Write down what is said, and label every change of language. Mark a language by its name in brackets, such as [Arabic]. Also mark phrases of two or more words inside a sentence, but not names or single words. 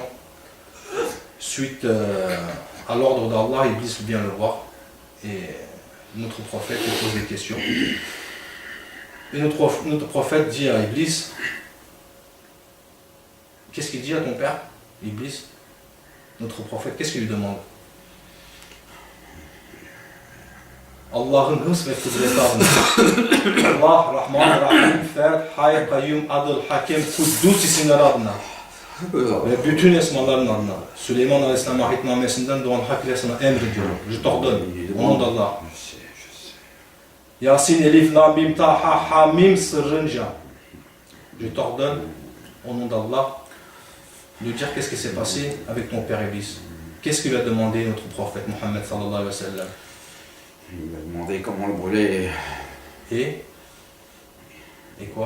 [French] Suite à l'ordre d'Allah, Iblis vient le voir et notre prophète lui pose des questions. Et notre prophète dit à Iblis, qu'est-ce qu'il dit à ton père, Iblis? Notre prophète, qu'est-ce qu'il lui demande? [Turkish] Allah'ın hırs ve kudreti adına. Allah, Rahman, Rahim, Feth, Hay, Kayyum, Adıl, Hakem, Kuddus isimleri adına. Ve bütün esmaların adına. Süleyman Aleyhisselam ahitnamesinden doğan hak ile sana emrediyorum. [French] Je t'ordonne. Au nom d'Allah. [Turkish] Yasin, Elif, Lam, Mim, Ta, Ha, Ha, Mim sırrınca. [French] Je t'ordonne, au nom d'Allah, de dire qu'est-ce qui s'est passé avec ton père Iblis. Qu'est-ce qu'il a demandé notre prophète Mohammed [Arabic] صلى الله عليه وسلم? [French] Il m'a demandé comment le brûler. Et quoi?